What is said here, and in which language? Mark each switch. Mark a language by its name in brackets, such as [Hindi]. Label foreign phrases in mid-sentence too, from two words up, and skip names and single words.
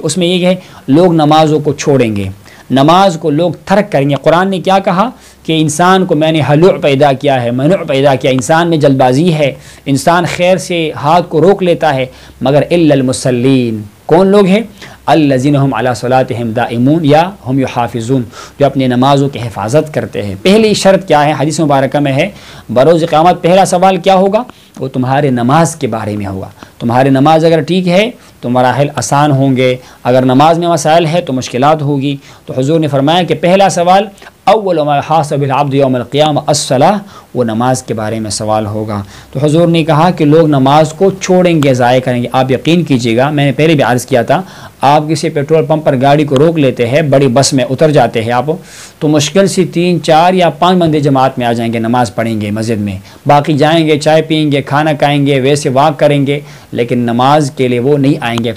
[Urdu] اس میں یہ ہے لوگ نمازوں کو چھوڑیں گے، نماز کو لوگ ترک کریں گے۔ قرآن نے کیا کہا کہ انسان کو میں نے ہلوع پیدا کیا ہے، منوع پیدا کیا، انسان میں جلد بازی ہے، انسان خیر سے ہاتھ کو روک لیتا ہے، مگر [Arabic] الا المصلین، [Urdu] کون لوگ ہیں؟ [Arabic] الذین هم علی صلاتهم دائمون یا هم یحافظون، [Urdu] جو اپنی نمازوں کی حفاظت کرتے ہیں۔ پہلی شرط کیا ہے؟ حدیث مبارکہ میں ہے بروز قیامت پہلا سوال کیا ہوگا؟ وہ تمہارے نماز کے بارے میں ہوگا۔ تمہاری نماز اگر ٹھیک ہے تو مراحل آسان ہوں گے، اگر نماز میں مسائل ہے تو مشکلات ہوگی۔ تو حضور نے فرمایا کہ پہلا سوال [Arabic] اول ما یحاسب العبد یوم القیامہ الصلاۃ، [Urdu] وہ نماز کے بارے میں سوال ہوگا۔ تو حضور نے کہا کہ لوگ نماز کو چھوڑیں گے، ضائع کریں گے۔ آپ یقین کیجئے گا، میں نے پہلے بھی عرض کیا تھا، آپ کسی پیٹرول پمپ پر گاڑی کو روک لیتے ہیں، بڑی بس میں اتر جاتے ہیں آپ، تو مشکل سے 3، 4 یا 5 بندے جماعت میں آ جائیں گے، نماز پڑھیں گے مسجد میں، باقی جائیں گے چائے پئیں گے، کھانا کھائیں گے، ویسے واک کریں گے، لیکن نماز کے لیے وہ نہیں آئیں گے۔